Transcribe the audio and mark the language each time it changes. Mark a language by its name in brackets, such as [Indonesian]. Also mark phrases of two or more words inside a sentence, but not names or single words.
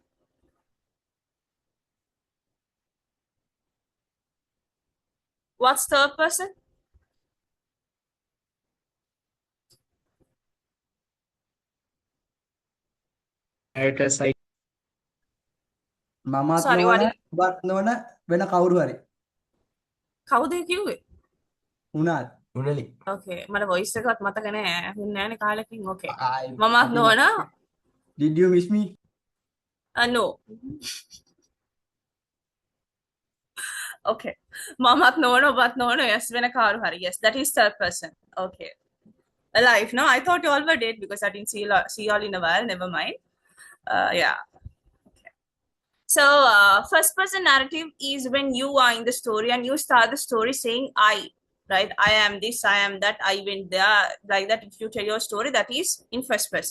[English] What's third person? narrator side. [Sinhala] මමත් [English] Sorry, what [Sinhala] නොවන [English] did [Sinhala] ඔබත් නොවන වෙන කවුරු හරි කවුද කිව්වේ? වුණාත් [English] Unali. [Sinhala] Okay, මට voice එකවත් මතක නෑ. ඇහුන්නේ නෑනේ කාලෙකින්. Okay. ආයි මමත් අපි නොවන? [English] did you miss me No. Okay. මමත් නොවන ඔබත් නොවන yes වෙන කවුරු හරි. Yes, that is third person. Okay. Alive, no? I thought you all were dead because I didn't see you all in a while. Never mind. Yeah. So, first person narrative is when you are in the story and you start the story saying I, right? I am this, I am that, I went there, like that. If you tell your story, that is in first person.